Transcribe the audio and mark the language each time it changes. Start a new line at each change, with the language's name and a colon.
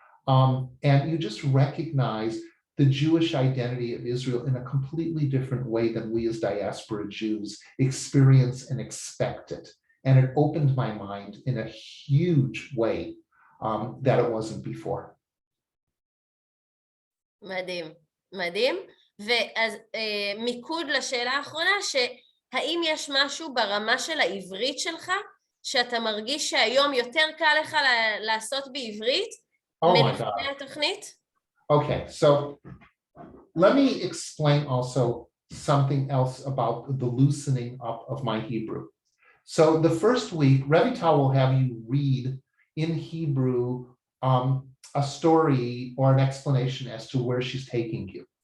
English: And you just recognize the Jewish identity of Israel in a completely different way than we as diaspora Jews experience and expect it. And it opened my mind in a huge way that it wasn't before.
Hebrew: מדהים, מדהים. ואז מיקוד לשאלה האחרונה, שהאם יש משהו ברמה של העברית שלך, שאתה מרגיש שהיום יותר קל לך לעשות בעברית, מלפני התוכנית?
English: Okay, so let me explain also something else about the loosening up of my Hebrew. So the first week, Revital will have you read in Hebrew a story or an explanation as to where she's taking you.